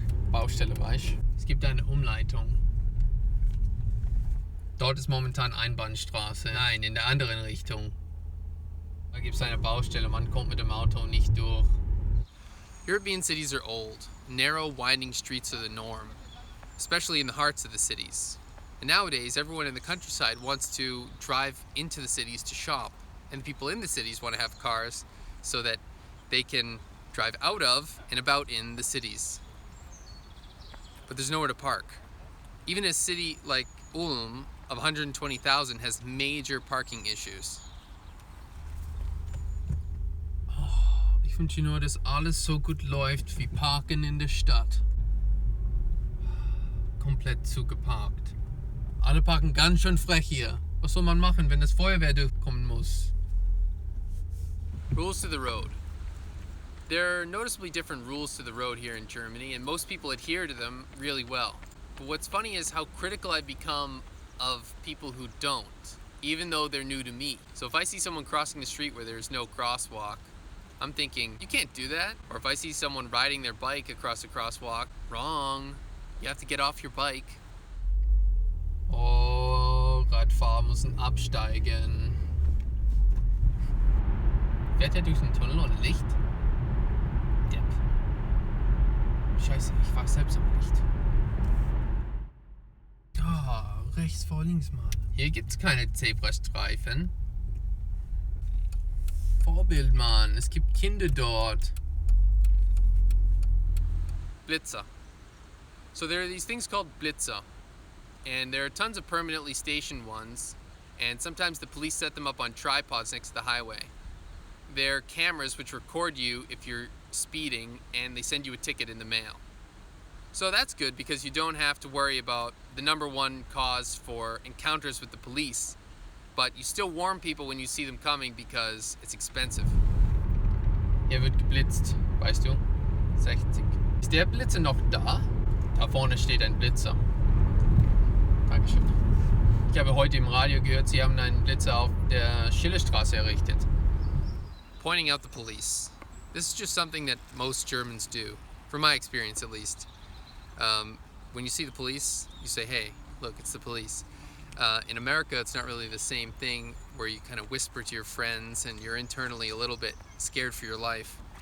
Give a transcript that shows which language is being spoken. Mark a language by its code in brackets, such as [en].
[de] Baustelle, weißt du? Es gibt eine Umleitung. Dort ist momentan Einbahnstraße. Nein, in der anderen Richtung. Da gibt es eine Baustelle, man kommt mit dem Auto nicht durch. [en] European cities are old. Narrow, winding streets are the norm, especially in the hearts of the cities. And nowadays, everyone in the countryside wants to drive into the cities to shop, and the people in the cities want to have cars so that they can drive out of and about in the cities. But there's nowhere to park. Even a city like Ulm of 120,000 has major parking issues. [de] Ich wünsche nur, dass alles so gut läuft wie Parken in der Stadt. Komplett zugeparkt. Alle parken ganz schön frech hier. Was soll man machen, wenn das Feuerwehr durchkommen muss? [en] Rules to the road. There are noticeably different rules to the road here in Germany, and most people adhere to them really well. But what's funny is how critical I've become of people who don't, even though they're new to me. So if I see someone crossing the street where there's no crosswalk, I'm thinking, you can't do that. Or if I see someone riding their bike across a crosswalk, wrong. You have to get off your bike. [de] Oh, Radfahrer müssen absteigen. Fährt er durch den Tunnel ohne Licht? Depp. Scheiße, ich fahr selbst auch nicht. Ah, rechts vor links, Mann. Hier gibt's keine Zebrastreifen. Vorbild, Mann. Es gibt Kinder dort. Blitzer. [en] So there are these things called Blitzer, and there are tons of permanently stationed ones, and sometimes the police set them up on tripods next to the highway. They're cameras which record you if you're speeding, and they send you a ticket in the mail. So that's good because you don't have to worry about the number one cause for encounters with the police, but you still warn people when you see them coming because it's expensive. [de] Hier wird geblitzt, weißt du? 60. Ist der Blitzer noch da? Da vorne steht ein Blitzer. Dankeschön. Ich habe heute im Radio gehört, sie haben einen Blitzer auf der Schillerstraße errichtet. [en] Pointing out the police. This is just something that most Germans do, from my experience at least. When you see the police, you say, hey, look, it's the police. In America, it's not really the same thing where you kind of whisper to your friends and you're internally a little bit scared for your life.